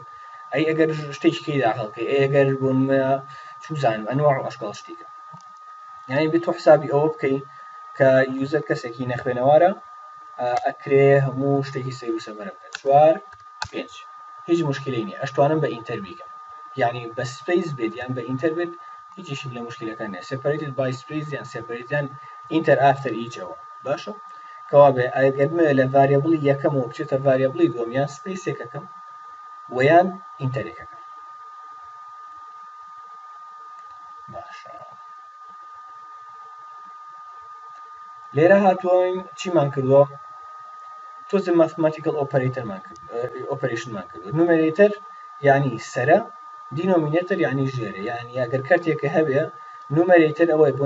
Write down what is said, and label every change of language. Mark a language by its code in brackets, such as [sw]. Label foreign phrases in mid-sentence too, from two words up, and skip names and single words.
[ckb] ئەی ئەگەر شتێکی داخڵکەی ئەگەر بۆنمە چوزانم ئەنوع ئەشکال شتێکە یعنی بێت تۆ حسابی ئەوە بکەی کە یوزەر کەسێکی نەخوێنەوارە ئەکرێ هەموو شتێکی سیر و سەبەرە بکات 4 5 هیچ مشکلی نییە ئەشتوانم بە ئینتەر بیکەم یعنی بە سپیس بێت یان بە ئینتەر بێت هیچیشی لە مشکلەکان نیە [en] separated by space [ckb] یان [en] separated enter after each [ckb] ئەوە باشە کەوا بێ ئەگەر من لە ڤاریبڵی یەکەمەوە بچێتە ڤاریبڵی دووەم یان سپیسێکەکەم ویان ئینتەرێکەکەم باشە لێرە هاتووەین چیمان کردووە تۆزە [en] mathematical operation [ckb] کردو نومێرێتەر یعنی سەرە دینۆمینێتەر یعنی ژێرە یعنی ئەگەر کارتێکە هەبێ نومەرێتەر ئەوەی بۆ